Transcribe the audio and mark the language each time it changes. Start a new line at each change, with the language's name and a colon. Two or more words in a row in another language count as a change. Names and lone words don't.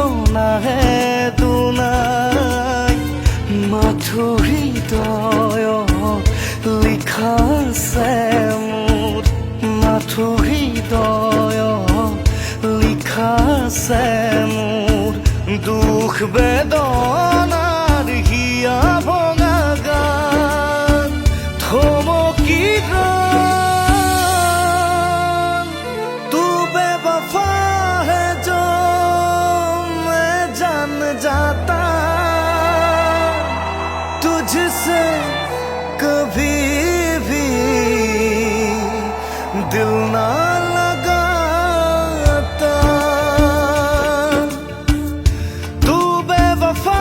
Assamese: নাহে দুনাই মাথো হৃদয়ত লিখা আছে মোৰ মাথো হৃদয়ত লিখা আছে মোৰ দুখ বেদনাৰ হিয়া ভঙা গান থমকি
Hindi: जाता तुझसे कभी भी दिल ना लगाता तू बेवफा